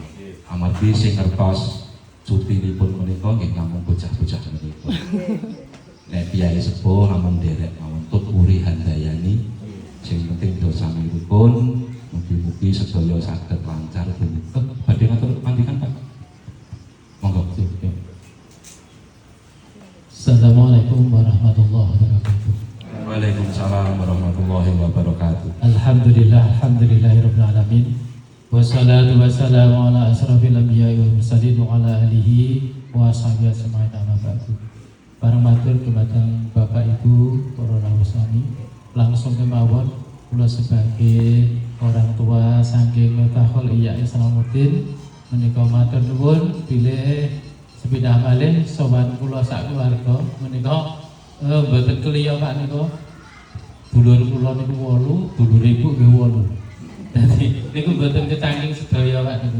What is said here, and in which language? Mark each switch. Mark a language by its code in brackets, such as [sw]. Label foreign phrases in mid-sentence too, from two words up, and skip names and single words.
[jv] Amargi sing ngertos cutinipun menika nggih namung bocah-bocah menika. Nek piyai sepuh namung derek mawon tut uri handayani sing penting dosanipun mugi-mugi sedaya saged lancar punika. Badhe ngatur pandikan Pak. Monggo. [ar] السلام عليكم ورحمة الله وبركاته. وعليكم السلام ورحمة الله وبركاته. الحمد لله رب العالمين. والصلاة والسلام على أشرف الأنبياء والمرسلين وعلى آله وصحبه أجمعين أما بعد. [jv] Bareng matur dumateng Bapak Ibu para rawuh langsung kemawon kula [id] sebagai orang tua [jv] saking Miftahul Ihya Islamuddin menika matur nuwun bilih sepindah malih sowan kula sak keluarga menika mboten kliya Pak nika. Dulur kula niku 8, dulur ibu nggih 8. Dadi niku mboten kecangking sedaya Pak niku.